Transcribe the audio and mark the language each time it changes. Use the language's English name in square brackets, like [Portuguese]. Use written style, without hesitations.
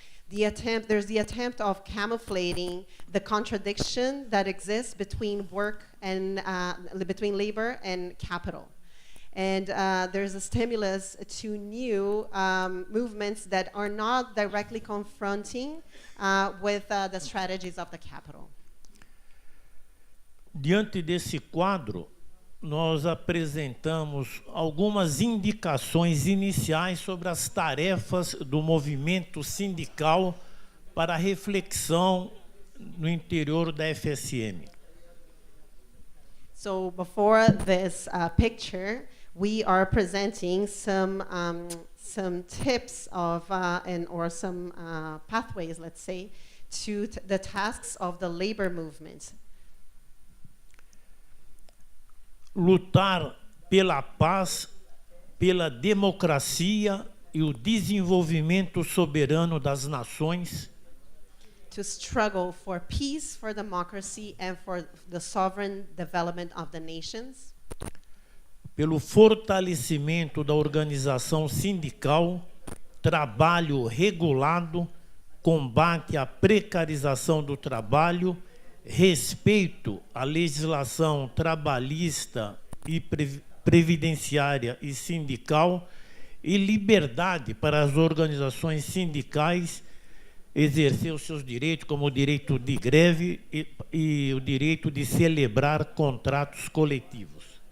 [English] There's the attempt of camouflating the contradiction that exists between work and between labor and capital. And there's a stimulus to new movements that are not directly confronting with the strategies of the capital. [Portuguese] Diante desse quadro, nós apresentamos algumas indicações iniciais sobre as tarefas do movimento sindical para reflexão no interior da FSM. [English] So before this picture, we are presenting some tips of or some pathways, let's say, to the tasks of the labor movement. [Portuguese] Lutar pela paz, pela democracia e o desenvolvimento soberano das nações. [English] To struggle for peace, for democracy, and for the sovereign development of the nations. [Portuguese] Pelo fortalecimento da organização sindical, trabalho regulado, combate à precarização do trabalho, respeito à legislação trabalhista e previdenciária e sindical e liberdade para as organizações sindicais exercer os seus direitos, como o direito de greve e o direito de celebrar contratos coletivos.